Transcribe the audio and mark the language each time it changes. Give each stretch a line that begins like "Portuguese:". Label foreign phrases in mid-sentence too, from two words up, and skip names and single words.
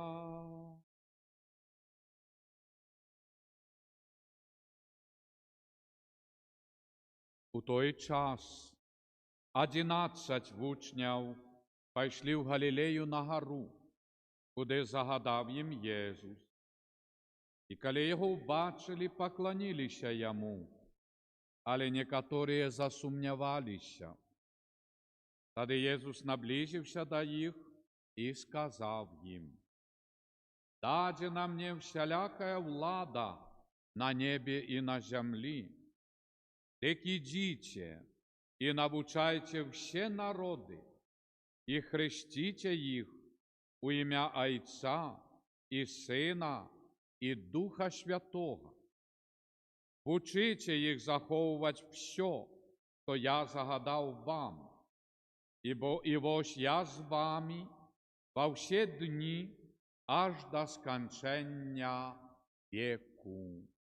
Ukrainian: У той час 11 учнів пішли в Галілею на гору, куди загадав їм Єсус. І коли його убачили, поклонилися йому, але некоторі засумнівалися. Тоді Єсус наблизився до їх і сказав їм:
Russian: «Дадена мне всякая влада на небе и на земле. Так идите и научайте все народы, и хрестите их у имя Отца и Сына і Духа Святого.
Ukrainian: Учите їх заховувати все, що я загадав вам. І ось я з вами во всі дні, аж до скончення віку.